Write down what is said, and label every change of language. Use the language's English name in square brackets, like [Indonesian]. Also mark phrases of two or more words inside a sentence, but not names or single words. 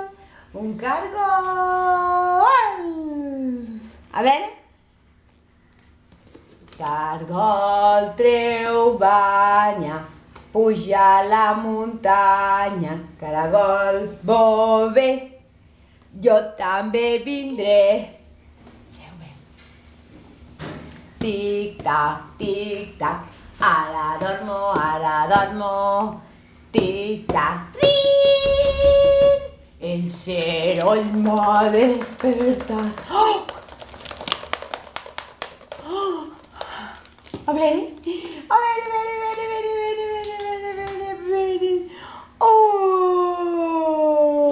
[Catalan] Un cargol. A veure. Cargol treu banya, puja a la muntanya. Caragol bové, jo també vindré. Seu bé. Tic-tac, tic-tac, ara dormo, tic-tac, rin! El ceroll m'ha despertat. Oh! Oh! A veure. Oh!